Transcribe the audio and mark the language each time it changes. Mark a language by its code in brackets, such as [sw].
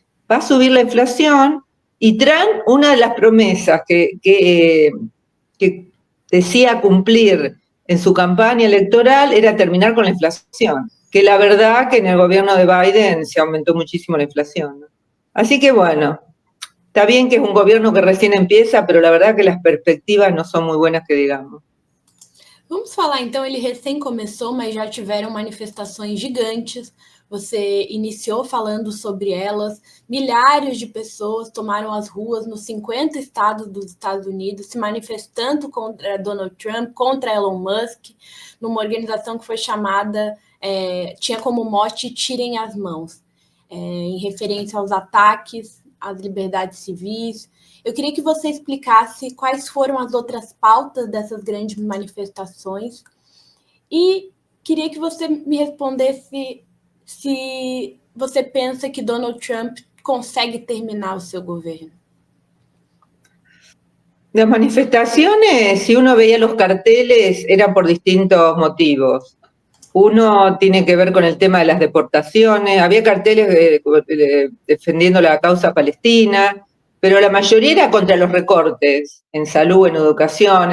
[es] Va a subir la inflación y Trump, una de las promesas que decía cumplir en su campaña electoral era terminar con la inflación, que la verdad que en el gobierno de Biden se aumentó muchísimo la inflación, ¿no? Así que bueno, está bien que es un gobierno que recién empieza, pero la verdad que las perspectivas no son muy buenas que digamos. [pt] Vamos falar então, ele recém começou, mas já tiveram manifestações gigantes. Você iniciou falando sobre elas. Milhares de pessoas tomaram as ruas nos 50 estados dos Estados Unidos, se manifestando contra Donald Trump, contra Elon Musk, numa organização que foi chamada, tinha como mote Tirem as Mãos, em referência aos ataques às liberdades civis. Eu queria que você explicasse quais foram as outras pautas dessas grandes manifestações e queria que você me respondesse se você pensa que Donald Trump consegue terminar o seu governo. [es] Las manifestaciones, si uno veía los carteles, eran por distintos motivos. Uno tiene que ver con el tema de las deportaciones, había carteles defendiendo la causa palestina, pero la mayoría era contra los recortes en salud, en educación.